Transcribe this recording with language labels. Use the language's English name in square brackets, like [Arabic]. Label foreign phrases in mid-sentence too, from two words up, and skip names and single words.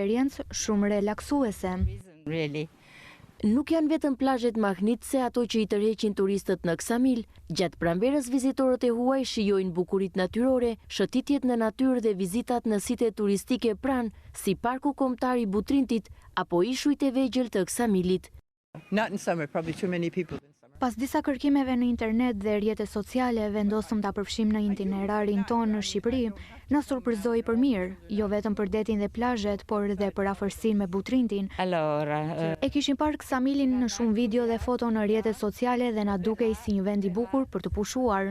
[Albanian] Është një eksperiencë shumë relaksuese. Nuk janë vetëm plazhet mahnitse ato që i tërheqin turistët në Ksamil. Gjatë pranverës vizitorët e huaj shijojnë bukuritë natyrore, shëtitjet në natyrë dhe vizitat në site turistike pranë, si Parku Kombëtar i Butrintit apo ishujt e vegjël të Ksamilit. [English] Not in summer, probably too many people. [Albanian] Pas disa kërkimeve në internet dhe rrjetet sociale, vendosëm ta përfshim në itinerarin tonë në Shqipëri, na surprizoi për mirë, jo vetëm për detin dhe plazhet, por edhe për afërsinë me Butrintin. E kishim parë Ksamilin në shumë video dhe foto në rrjetet sociale dhe na dukej si një vend i bukur për të pushuar.